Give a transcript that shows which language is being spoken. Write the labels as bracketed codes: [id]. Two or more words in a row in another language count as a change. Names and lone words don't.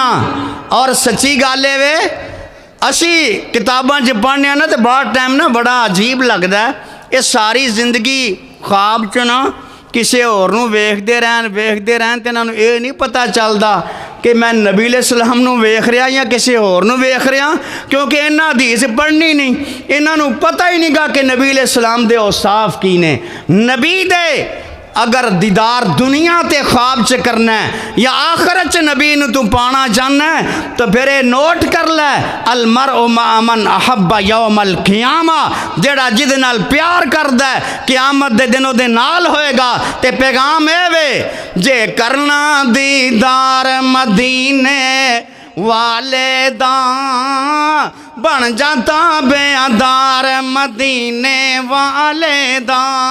[pa] اور سچی گل وے اسی کتاباں چ پڑھنے نا تو بہت ٹائم نا بڑا عجیب لگتا ہے، یے ساری زندگی خواب چ نا کسی ہور نوں ویکھدے رہن تے انہاں نوں یے نہیں پتہ چلدا کہ میں نبی علیہ السلام نوں ویکھ رہا یا کسی ہور نوں ویکھ رہا، کیونکہ انہاں حدیث پڑھنی نہیں، انہاں نوں پتہ ہی نہیں گا کہ نبی علیہ السلام دے اوصاف کی نے. نبی دے اگر دیدار دنیا تے خواب چ کرنا ہے یا آخرت چ نبی نوں تو پانا چاہنا ہے تو فیر یے نوٹ کر لے, [ar] المرء مع من أحب يوم القيامة, [pa] جیڑا جد نال پیار کردا ہے قیامت دے دن اوہدے نال ہوئے گا. تے پیغام اے وے جے کرنا دیدار مدینے والے دا بن جاتا بے ادار مدینے والے دا.